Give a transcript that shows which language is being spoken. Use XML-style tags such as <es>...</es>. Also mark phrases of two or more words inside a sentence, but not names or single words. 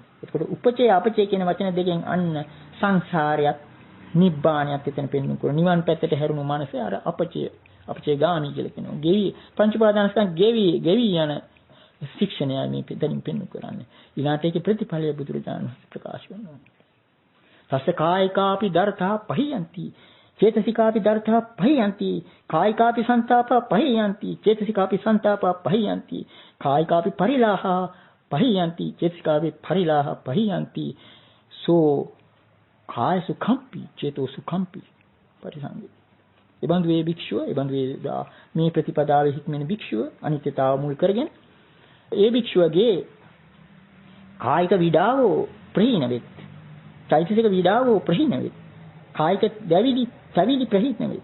<si>ඒකට උපචය අපචය කියන වචන දෙකෙන් අන්න සංසාරයත් නිබ්බාණයත් එතන පෙන්වන්න කරන නිවන් පැත්තට හැරුණු මනස අර අපචය ගාමී කියලා කියනවා. ගෙවි පංච උපාදානස්කන්ධ ගෙවි යන ශික්ෂණය මේ දෙලින් පෙන්වන්න කරන්නේ. ඊළාට ඒකේ ප්‍රතිඵලය බුදුරජාණන් ප්‍රකාශ කරනවා.</si> <pi>සස්ස කායිකාපි දර්ථා පහියන්ති චේතසිකාපි දර්ථා පහියන්ති කායිකාපි සංතාපා පහියන්ති චේතසිකාපි සංතාපා පහියන්ති කායිකාපි පරිලාහා පහියන්ති චේතසිකාපි පරිලාහා පහියන්ති සෝ කාය සුඛම්පි චේතෝ සුඛම්පි පරිසංගේ.</pi> <si>එබඳු වේ භික්ෂුව මේ ප්‍රතිපදාවේ හික්මෙන භික්ෂුව අනිත්‍යතාව මුල් කරගෙන ඒ භික්ෂුවගේ කායික විඩාවෝ ප්‍රහීන වෙත්. චෛතසික විඩාවෝ ප්‍රහීන වෙත්. කායික දැවිලි ප්‍රහීන වෙත්.</si>